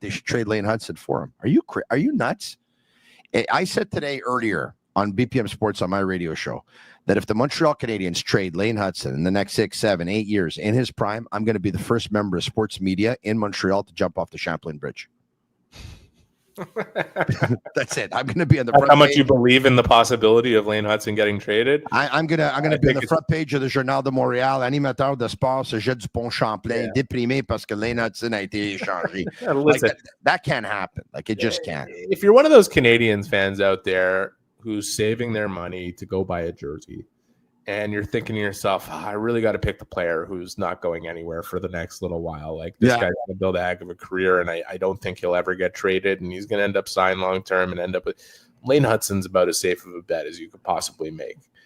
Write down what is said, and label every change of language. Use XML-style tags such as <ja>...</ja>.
<en>They should trade Lane Hutson for him. Are you nuts? I said today earlier on BPM Sports on my radio show that if the Montreal Canadiens trade Lane Hutson in the next 6, 7, 8 years in his prime, I'm going to be the first member of sports media in Montreal to jump off the Champlain Bridge. That's it. I'm going to be on the front how much page. You believe in the possibility of Lane Hutson getting traded? I'm gonna be on the front page of the Journal de Montréal,</en> <fr>animateur de sport, Cégep du Pont Champlain, déprimé parce que Lane Hutson a été échangé.</fr> <en>Listen, that can't happen. Like it just can't. If you're one of those Canadiens fans out there who's saving their money to go buy a jersey, and you're thinking to yourself, I really got to pick the player who's not going anywhere for the next little while. Like this guy's going to build a heck of a career, and I don't think he'll ever get traded, and he's going to end up signed long-term and end up with Lane Hutson's about as safe of a bet as you could possibly make.</en>